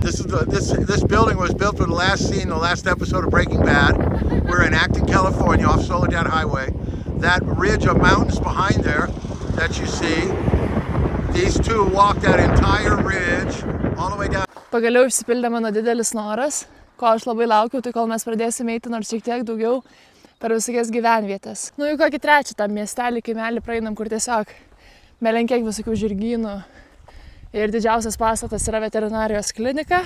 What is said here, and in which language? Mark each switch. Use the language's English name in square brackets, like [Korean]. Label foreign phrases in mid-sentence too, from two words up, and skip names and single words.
[English] This building was built for the last scene, the last episode of Breaking Bad. We're in Acton, California, off Soledad Highway. That ridge of mountains behind there that you see, these two walked that entire ridge all the way down. [Lithuanian] Pagaliau išsipildė mano didelis noras, ko aš labai laukiu, tai kol mes pradėsime eiti nors šiek tiek daugiau per visokias gyvenvietės. Nu, jau kokį trečią tą miestelį, kaimelį praeinam, kur tiesiog belenkiek visokių žirgynų ir didžiausias pastatas yra veterinarijos klinika.